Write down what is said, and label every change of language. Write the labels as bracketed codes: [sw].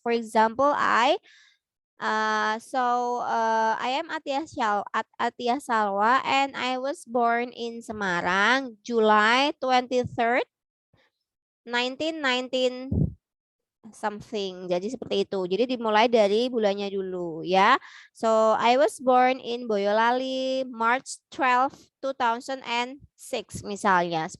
[en] For example, I am Atia Salwa and I was born in Semarang, July 23rd, 1919 something. [id] Jadi seperti itu. Jadi dimulai dari bulannya dulu ya. [en] So I was born in Boyolali March 12, 2006 [id] misalnya.